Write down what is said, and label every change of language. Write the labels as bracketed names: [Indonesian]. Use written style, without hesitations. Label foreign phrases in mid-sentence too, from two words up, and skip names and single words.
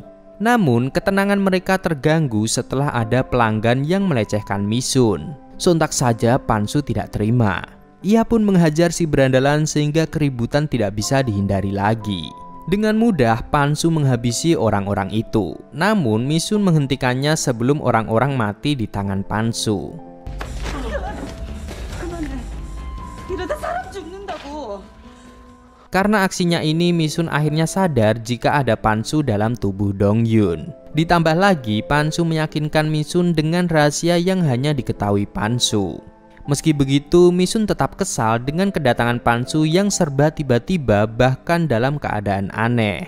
[Indonesian] Namun, ketenangan mereka terganggu setelah ada pelanggan yang melecehkan Misun. Sontak saja Pansu tidak terima. Ia pun menghajar si berandalan sehingga keributan tidak bisa dihindari lagi. Dengan mudah Pansu menghabisi orang-orang itu. Namun, Misun menghentikannya sebelum orang-orang mati di tangan Pansu. [Korean] 이러다 사람 죽는다고. [Indonesian] Karena aksinya ini, Misun akhirnya sadar jika ada Pansu dalam tubuh Dongyun. Ditambah lagi, Pansu meyakinkan Misun dengan rahasia yang hanya diketahui Pansu. Meski begitu, Misun tetap kesal dengan kedatangan Pansu yang serba tiba-tiba bahkan dalam keadaan aneh.